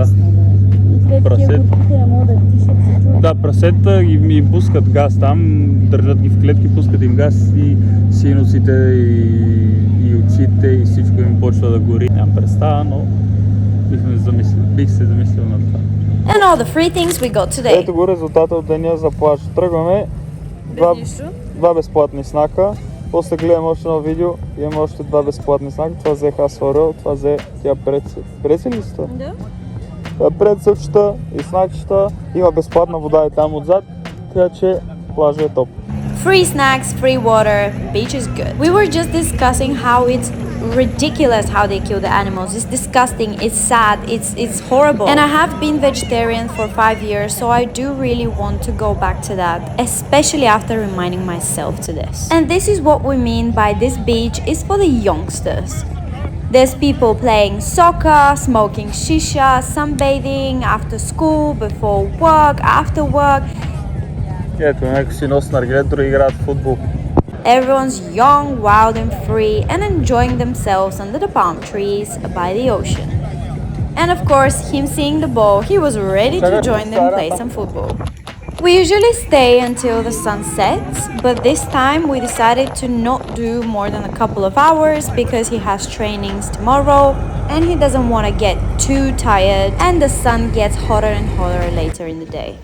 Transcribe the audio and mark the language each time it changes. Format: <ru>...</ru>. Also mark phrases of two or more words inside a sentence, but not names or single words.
<bg>И те такива курките не могат да дишат, се чуват. Да, прасета им пускат газ там, държат ги в клетки, пускат им газ и синусите и очите и всичко им почва да гори. Нямам представа, но бих се замислил на това.</bg> <en>And all the free things we got today.</en> <bg>Ето го резултата от деня за плаж. Тръгваме. Два безплатни снака. После гледам още едно видео. Имаме още два безплатни снака. Това взе Хасфарел, това взе тя преци ли сте? Да. Предсъчета и снакчета. Има безплатна вода и там отзад. Така че плажа е топ.</bg> <en>Free snacks, free water, beach is good. We were just discussing how it's ridiculous how they kill the animals. It's disgusting, it's sad, it's horrible. And I have been vegetarian for 5 years, so I do really want to go back to that, especially after reminding myself to this. And this is what we mean by this beach is for the youngsters. There's people playing soccer, smoking shisha, sunbathing, after school, before work, after work.</en> <bg>Ето, някой си носи наргилет, други играят в футбол.</bg> <en>Everyone's young, wild and free and enjoying themselves under the palm trees by the ocean. And of course, him seeing the ball, he was ready to join them play some football. We usually stay until the sun sets, but this time we decided to not do more than a couple of hours because he has trainings tomorrow and he doesn't want to get too tired and the sun gets hotter and hotter later in the day.</en>